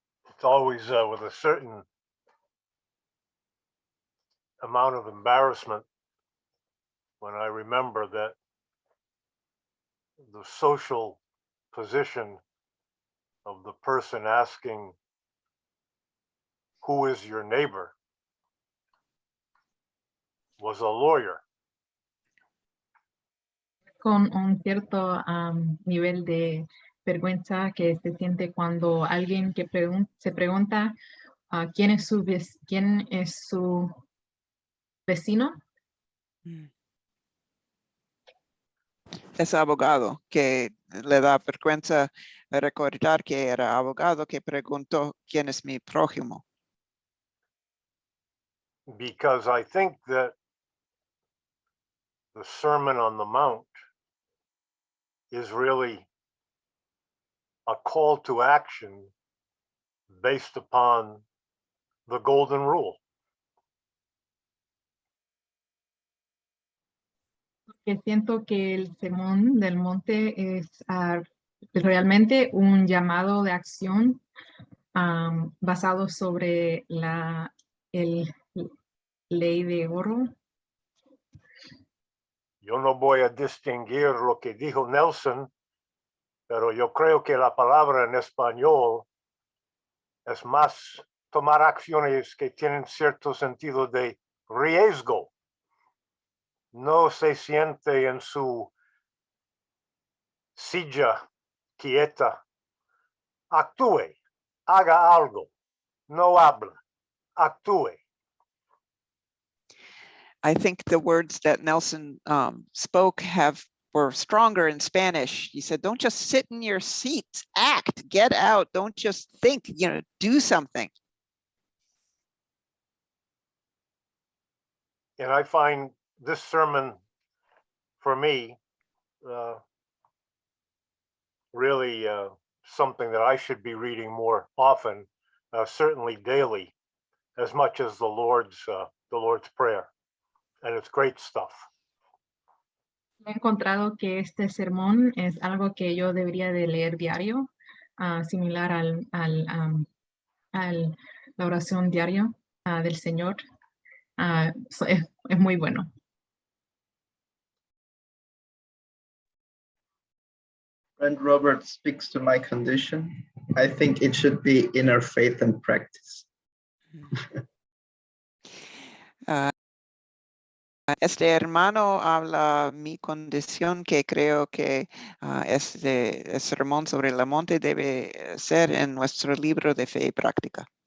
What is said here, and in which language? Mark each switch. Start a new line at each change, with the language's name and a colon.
English: It's always with a certain amount of embarrassment when I remember that the social position of the person asking, who is your neighbor, was a lawyer.
Spanish: Con un cierto nivel de vergüenza que se siente cuando alguien que se pregunta quién es su vecino. Es abogado, que le da vergüenza recordar que era abogado que preguntó quién es mi prójimo.
English: Because I think that the Sermon on the Mount is really a call to action based upon the golden rule.
Spanish: Que siento que el sermón del monte es realmente un llamado de acción basado sobre la ley de oro. Yo no voy a distinguir lo que dijo Nelson, pero yo creo que la palabra en español es más tomar acciones que tienen cierto sentido de riesgo. No se siente en su silla quieta. Actúe, haga algo, no habla, actúe.
English: I think the words that Nelson spoke were stronger in Spanish. He said, don't just sit in your seats, act, get out. Don't just think, do something. And I find this sermon, for me, really something that I should be reading more often, certainly daily, as much as the Lord's Prayer. And it's great stuff.
Spanish: He encontrado que este sermón es algo que yo debería de leer diario, similar a la oración diaria del Señor. Es muy bueno.
English: Friend Robert speaks to my condition. I think it should be inner faith and practice.
Spanish: Este hermano habla mi condición, que creo que este sermón sobre el monte debe ser en nuestro libro de fe y práctica.